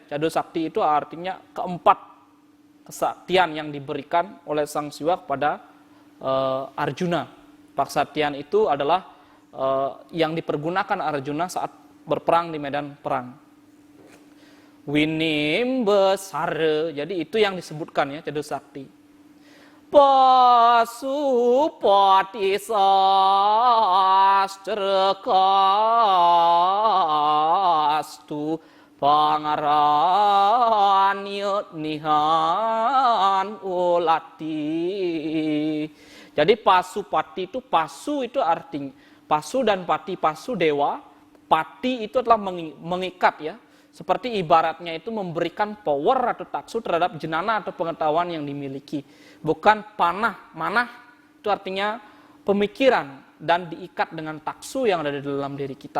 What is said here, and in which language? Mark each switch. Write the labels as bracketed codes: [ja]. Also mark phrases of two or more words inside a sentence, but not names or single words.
[id] Cadu sakti itu artinya keempat kesaktian yang diberikan oleh sang Siwa kepada Arjuna. Kesaktian itu adalah yang dipergunakan Arjuna saat berperang di medan perang. Winim besar, jadi itu yang disebutkan ya cadu sakti. [kaw] Pasupati sastrekastu pangaran nihan ulati. [id] Jadi pasupati itu pasu itu artinya pasu dan pati, pasu dewa, pati itu adalah mengikat ya. Seperti ibaratnya itu memberikan power atau taksu terhadap jenana atau pengetahuan yang dimiliki. Bukan panah, manah itu artinya pemikiran dan diikat dengan taksu yang ada di dalam diri kita.